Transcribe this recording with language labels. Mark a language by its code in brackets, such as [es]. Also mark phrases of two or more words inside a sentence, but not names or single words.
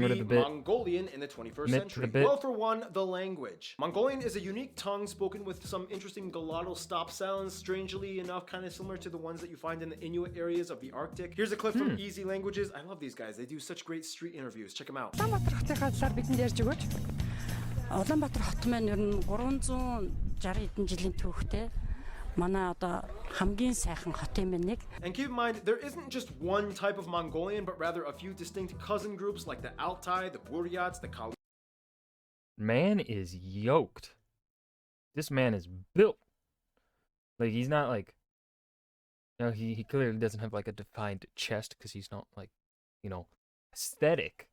[en] to rid be of the bit. Mongolian in the 21st Admit to century? the bit. Well, for one, the language. Mongolian is a unique tongue spoken with some interesting glottal stop sounds, strangely enough kind of similar to the ones that you find in the Inuit areas of the Arctic. Here's a clip from Easy Languages. I love these guys. They do such great street interviews. Check them out. [mn] Улаанбаатар хотын талаар бидэнд ярьж өгөөч. Улаанбаатар хот маань ер нь 360 хэдэн жилийн түүхтэй. Манай одоо хамгийн сайхан хот юм нэг. [en] And keep in mind, there isn't just one type of Mongolian, but rather a few distinct cousin groups like the Altai, the Buryats, the man is yoked. This man is built. Like, he's not like, he clearly doesn't have like a defined chest because he's not like, aesthetic.